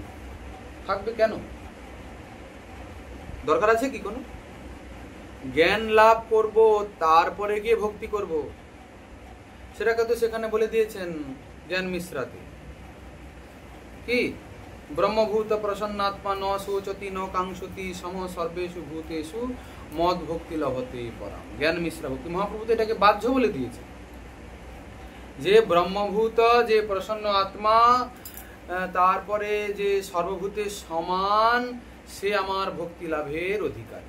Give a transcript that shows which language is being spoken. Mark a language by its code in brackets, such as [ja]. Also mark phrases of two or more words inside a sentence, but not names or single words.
[bn] থাকবে কেন? দরকার আছে কি কোনো? জ্ঞান লাভ করব, তারপরে গিয়ে ভক্তি করব, সেটাকে তো সেখানে বলে দিয়েছেন জ্ঞান মিশ্রাতে। [sa] কি ব্রহ্মভূত প্রসন্নাত্মা ন শোচতি ন কাঙ্ক্ষতি সম সর্বেষু ভূতেষু মদ ভক্তি লভতে পরাম। [bn] জ্ঞান মিশ্রা ভক্তি মহাপ্রভু তো এটাকে বাহ্য বলে দিয়েছে, যে ব্রহ্মভূত, যে প্রসন্ন আত্মা, তারপরে যে সর্বভূতে সমান, সে আমার ভক্তি লাভের অধিকারী।